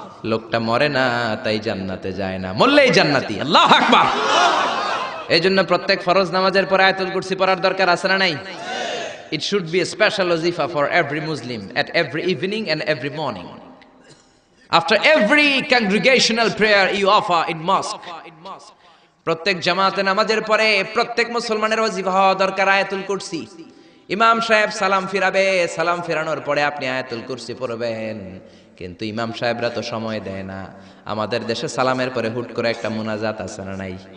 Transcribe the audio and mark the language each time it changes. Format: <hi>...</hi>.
<bn>লোকটা মরে না, তাই জান্নাতে যায় না, মরলেই জান্নাতি।</bn> <ar>আল্লাহু আকবার।</ar> <bn>এই জন্য প্রত্যেক ফরজ নামাজের পরে আয়াতুল কুরসি পড়ার দরকার আছে না নাই?</bn> <en>It should be a special wazifa for every Muslim at every evening and every morning. After every congregational prayer you offer in mosque.</en> <bn>প্রত্যেক জামাতে নামাজের পরে প্রত্যেক মুসলমানের ওয়াজিফা হওয়া দরকার আয়াতুল কুরসি। ইমাম সাহেব সালাম ফিরাবে, সালাম ফেরানোর পরে আপনি আয়াতুল কুরসি পড়বেন। কিন্তু ইমাম সাহেবরা তো সময় দেয় না। আমাদের দেশে সালামের পরে হুট করে একটা মুনাজাত আছে না নাই?</bn>